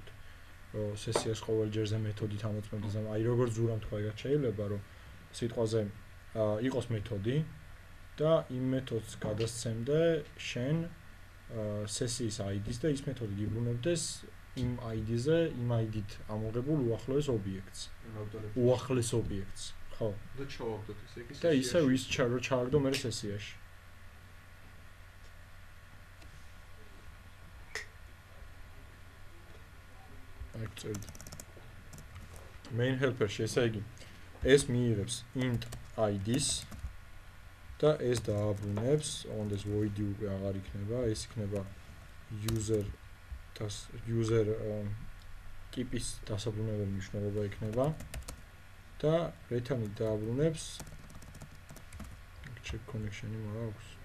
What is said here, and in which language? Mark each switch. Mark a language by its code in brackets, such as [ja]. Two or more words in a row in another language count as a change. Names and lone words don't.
[ka] რომ სესიას ყოველ ჯერზე მეთოდით ამოწმებდეს, აი როგორც ზურამ თქვა, ეგაც შეიძლება, რომ სიტყვაზე იყოს მეთოდი და იმ მეთოდს გადასცემდე შენ სესიის ID-ს და ის მეთოდი გიბრუნებდეს იმ ID-ზე, იმ ID-ით ამოღებულ უახლოეს ობიექტს. უახლეს ობიექტს, ხო? და ჩავაგდოთ ესე იგი. და ისე ვის ჩააგდო მე სესიაში. აი წერდი. [en] main helper- [ka] ში ესე იგი ეს მიიღებს [en] int ID- [ka] ს და ეს დააბრუნებს, ოღონდ ეს void-ი უკვე აღარ იქნება, ეს იქნება user ტიპის დასაბრუნებელი მნიშვნელობა იქნება და return-ით დააბრუნებს [en] check connection- [ka] ი მაქვს.